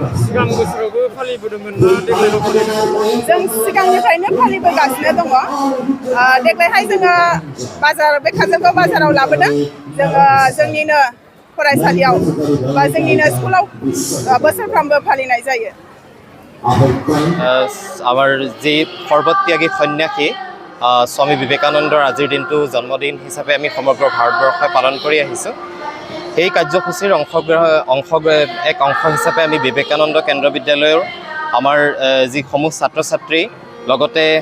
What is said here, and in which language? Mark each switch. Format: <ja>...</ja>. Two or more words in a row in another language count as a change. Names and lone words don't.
<brx>सिगां बोसोरावबो फालिबोदोंमोन ना देग्लायल' फालिदों जों सिगांनिफ्रायनो फालिबोगासिनो दङ देग्लायहाय जोङो बे काजलगाव बाजाराव लाबोदों जोङो जोंनिनो फरायसालियाव बा जोंनिनो स्कुलाव बोसोरफ्रोमबो फालिनाय जायो</brx> <as>আমাৰ যি সৰ্বত্যাগী সন্যাসী স্বামী বিবেকানন্দৰ আজিৰ দিনটো জন্মদিন হিচাপে আমি সমগ্ৰ ভাৰতবৰ্ষই পালন কৰি আহিছোঁ সেই কাৰ্যসূচীৰ এক অংশ হিচাপে আমি বিবেকানন্দ কেন্দ্ৰ বিদ্যালয়ৰ আমাৰ যিসমূহ ছাত্ৰ ছাত্ৰী লগতে</as>